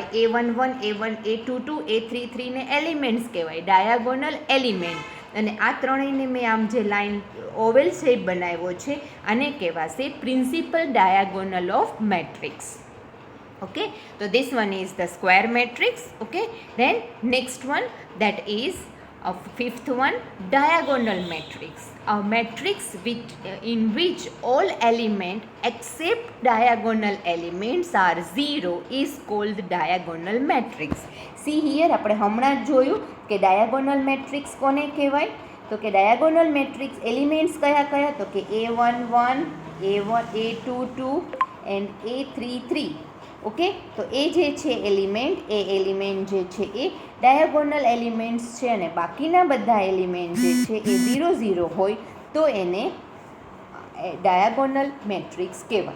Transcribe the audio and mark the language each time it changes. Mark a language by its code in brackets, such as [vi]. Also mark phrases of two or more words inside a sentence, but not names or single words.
[gu] A11, A1, A22, A33 ને એલિમેન્ટ્સ કહેવાય, [en] diagonal element. [gu] અને આ ત્રણેયને મેં આમ જે [en] line oval shape [gu] બનાવ્યો છે આને કહેવાશે [en] principal diagonal of matrix. ઓકે, તો this one is the square matrix. okay, then next one, that is fifth one, diagonal matrix. A matrix in which all elements except diagonal elements are 0 is called diagonal matrix. See here, [gu] આપણે હમણાં જ જોયું કે [en] diagonal matrix [gu] કોને કહેવાય? તો કે [en] diagonal matrix elements [gu] કયા કયા? તો કે A11, A22 and A33. ઓકે, તો એ જે છે એલિમેન્ટ, એ એલિમેન્ટ જે છે એ [en] diagonal elements [gu] છે અને બાકીના બધા એલિમેન્ટ જે છે એ 0 0 હોય તો એને [en] diagonal matrix [gu] કહેવાય.